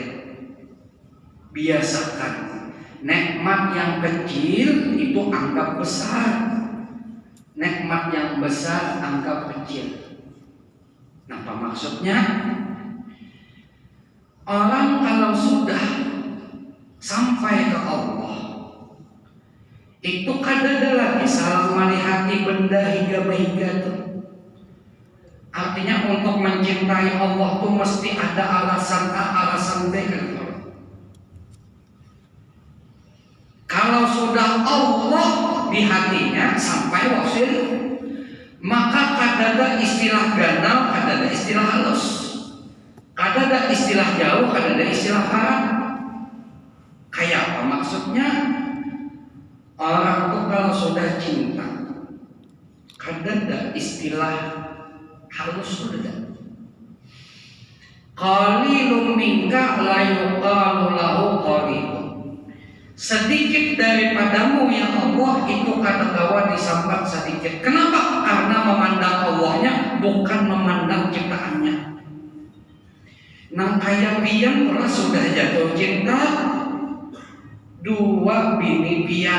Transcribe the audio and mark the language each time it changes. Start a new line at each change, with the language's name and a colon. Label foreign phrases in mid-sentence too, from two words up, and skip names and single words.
Banjar: Biasakan nikmat yang kecil itu anggap besar, nikmat yang besar anggap kecil. Apa maksudnya? Orang kalau sudah sampai ke Allah, itu kadang lagi salah melihati benda higa-higa tuh. Artinya untuk mencintai Allah tuh mesti ada alasan A, alasan B kan. Kalau sudah Allah di hatinya sampai wasil, maka kadang istilah ganal, kadang istilah halus, kadang istilah jauh, kadang istilah haram. Kayak apa maksudnya? Orang tuh kalau sudah cinta, kadang istilah halus sudah.
Arabic: قليل منك لا يقال له قليل.
Banjar: Sedikit daripadamu ya Allah itu kata-kata disambat sedikit. Kenapa? Karena memandang Allahnya bukan memandang ciptaannya. Nang kaya pian pernah sudah jatuh cinta, dua bini pian.